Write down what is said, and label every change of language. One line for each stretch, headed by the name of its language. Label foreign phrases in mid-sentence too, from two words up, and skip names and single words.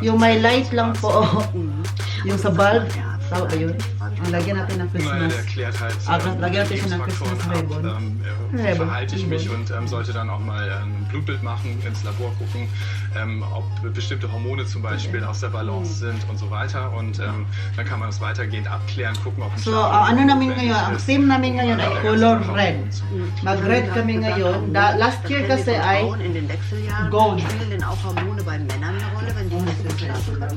Filipino: Yung may light lang po. Yung sa bulb. Tama ba yun? Ang lagyan natin ng
German: Naja,
Filipino: Christmas.
German: der erklärt halt,
Filipino: Lagyan natin siya ng
German: Lebensfaktoren
Filipino: Christmas
German: ab,
Filipino: ribbon.
German: wie
Filipino: Ribbon.
German: verhalte ich mich und sollte dann auch mal ein Blutbild machen, ins Labor gucken, ob bestimmte Hormone zum Beispiel aus der Balance sind und so weiter und dann kann man das weitergehend abklären, gucken, ob ein
Filipino: So,
German: Schlaf
Filipino: ang ano namin
German: notwendig
Filipino: ngayon, ang
German: ist.
Filipino: theme namin ngayon ay
English: color red.
Filipino: Mag-red kami ngayon.
English: Last year
German: Kennen
Filipino: kasi
German: die
Filipino: ay
German: Frauen in den Wechseljahren,
Filipino: Gold.
German: spielen denn auch Hormone bei Männern eine Rolle, wenn die nicht gut schlafen können?